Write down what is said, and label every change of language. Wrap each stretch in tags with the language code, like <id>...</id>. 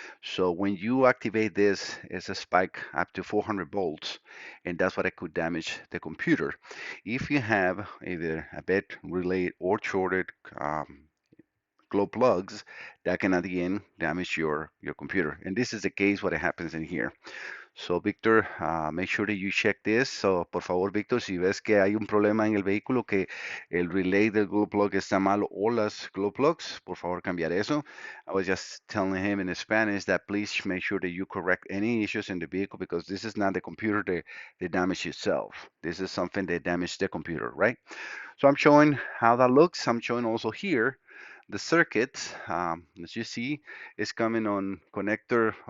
<en>So when you activate this, it's a spike up to 400 volts, and that's what it could damage the computer. If you have either a bad relay or shorted glow plugs, that can at the end damage your computer. And this is the case what happens in here. So, Víctor, make sure that you check this.</en> <es>So, por favor, Víctor, si ves que hay un problema en el vehículo, que el relay del glow plug está malo o las glow plugs, por favor, cambiar eso.</es> <en>I was just telling him in Spanish that please make sure that you correct any issues in the vehicle because this is not the computer that damaged itself. This is something that damaged the computer, right? So I'm showing how that looks. I'm showing also here the circuit. As you see, is coming on connector.</en>